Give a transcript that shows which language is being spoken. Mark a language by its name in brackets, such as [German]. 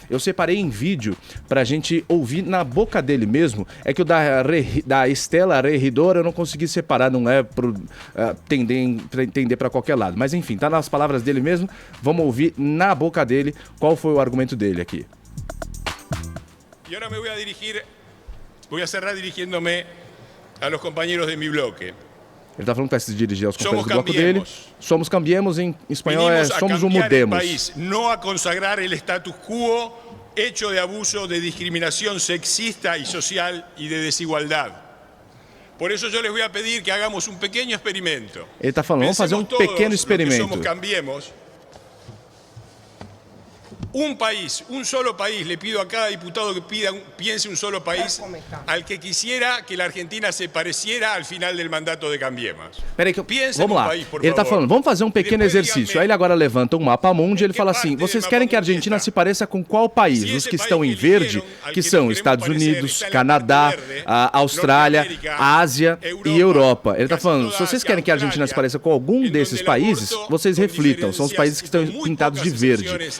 [Portuguese] Eu separei em vídeo pra gente ouvir na boca dele mesmo. É que o da Estela Regidor eu não consegui separar, não é pra entender pra qualquer lado. Mas enfim, tá nas palavras dele mesmo. Vamos ouvir na boca dele qual foi o argumento dele aqui. [Spanish] Y ahora me voy a cerrar dirigiéndome a los compañeros de mi bloque. [Portuguese] Ele tá falando que vai se dirigir aos companheiros do bloco dele. Somos cambiemos, em espanhol é somos o mudemos. [Spanish] País, no a consagrar el status quo hecho de abuso, de discriminación sexista y social y de desigualdad. Por eso yo les voy a pedir que hagamos un pequeño experimento. [Portuguese] Ele tá falando, vamos fazer um pequeno experimento. [Spanish] Somos cambiemos. Un país, un solo país, le pido a cada diputado que piense un solo país al que quisiera que la Argentina se pareciera al final del mandato de Cambiemos. [Portuguese] Peraí, vamos lá. País, ele tá falando, vamos fazer um pequeno exercício. Aí ele agora levanta um mapa mundi e ele fala assim, vocês querem que a Argentina se pareça com qual país? Os que estão em verde, que são Estados Unidos, Canadá, a Austrália, a Ásia e Europa. Ele tá falando, se vocês querem que a Argentina se pareça com algum desses países, vocês reflitam, são os países que estão pintados de verde.